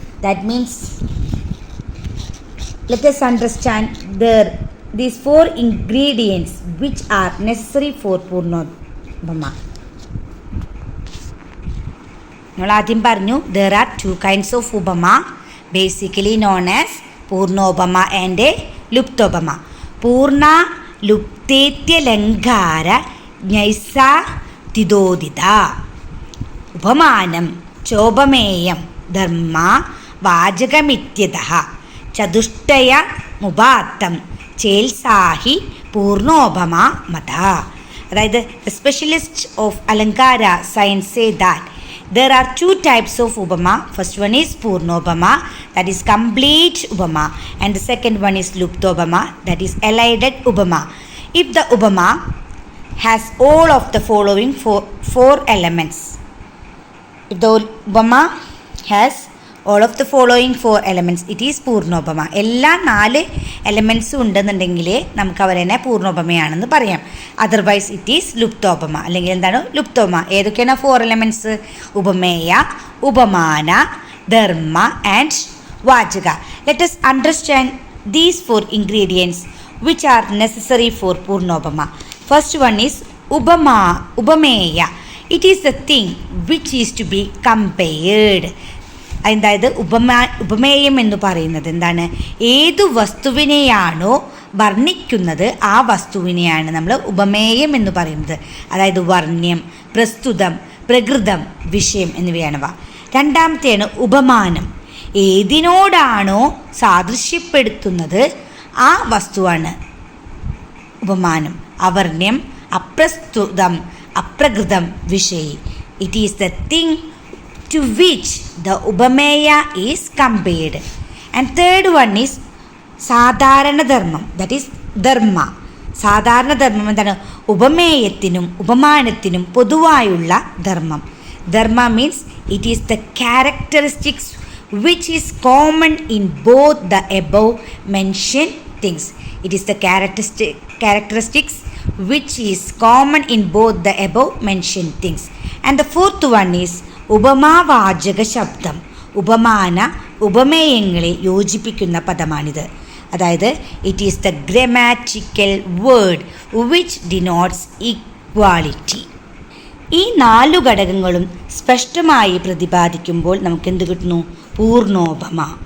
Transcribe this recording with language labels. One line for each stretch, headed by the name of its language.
English: That means let us understand these 4 ingredients which are necessary for പൂർണ്ണോപമ.
Malayalam: നമ്മൾ ആദ്യം പറഞ്ഞു
English: there are 2 kinds of ഉപമ basically known as പൂർണ്ണോപമ and ലുപ്തോപമ.
Sanskrit: പൂർണ്ണ ലുപ്തേത്യലങ്കാര ജ്ഞൈസാ തിദോദിത. ഉപമാനം ചോപമേയം ധർമ്മ വാചകമിത്യതഃ ചതുഷ്ടയ മുപാത്തം ചേൽസാഹി പൂർണ്ണോപമ മത.
English: അതായത് the specialists of Alankara science say that there are 2 types of upama. First one is purnopama, that is complete upama, and the second one is luptopama, that is elided upama. If the upama has all of the following four elements, if the upama has all of the following 4 elements, it is പൂർണ്ണോപമ.
Malayalam: എല്ലാ 4 എലമെൻസും ഉണ്ടെന്നുണ്ടെങ്കിൽ നമുക്ക് അവരെന്നെ പൂർണ്ണോപമയാണെന്ന് പറയാം.
English: otherwise it is ലുപ്തോപമ,
Malayalam: അല്ലെങ്കിൽ എന്താണ് ലുപ്തോപമ. ഏതൊക്കെയാണ് 4 elements? ഉപമേയ, ഉപമാന, Dharma and വാചക.
English: Let us understand these 4 ingredients which are necessary for പൂർണ്ണോപമ. First one is ഉപമേയ. It is the thing which is to be compared.
Malayalam: അതായത് ഉപമേയം എന്ന് പറയുന്നത് എന്താണ്? ഏതു വസ്തുവിനെയാണോ വർണ്ണിക്കുന്നത് ആ വസ്തുവിനെയാണ് നമ്മൾ ഉപമേയം എന്ന് പറയുന്നത്. അതായത് വർണ്ണ്യം, പ്രസ്തുതം, പ്രകൃതം, വിഷയം എന്നിവയാണവ. രണ്ടാമത്തെയാണ് ഉപമാനം. ഏതിനോടാണോ സാദൃശ്യപ്പെടുത്തുന്നത് ആ വസ്തുവാണ് ഉപമാനം. അവർണ്യം, അപ്രസ്തുതം, അപ്രകൃതം, വിഷയി.
English: It is the thing to which the upameya is compared. And third one is സാധാരണ ധർമ്മം, that is ധർമ്മ.
Malayalam: സാധാരണ ധർമ്മം എന്താണ്? ഉപമേയത്തിനും ഉപമാനത്തിനും പൊതുവായുള്ള ധർമ്മം.
English: ധർമ്മ means it is the characteristics which is common in both the above mentioned things. It is the characteristics which is common in both the above mentioned things. And the fourth one is ഉപമാവാചക ശബ്ദം.
Malayalam: ഉപമേയങ്ങളെ യോജിപ്പിക്കുന്ന പദമാണിത്.
English: അതായത് it is the grammatical word which denotes equality.
Malayalam: ഈ 4 ഘടകങ്ങളും സ്പഷ്ടമായി പ്രതിപാദിക്കുമ്പോൾ നമുക്ക് എന്ത് കിട്ടുന്നു? പൂർണ്ണോപമ.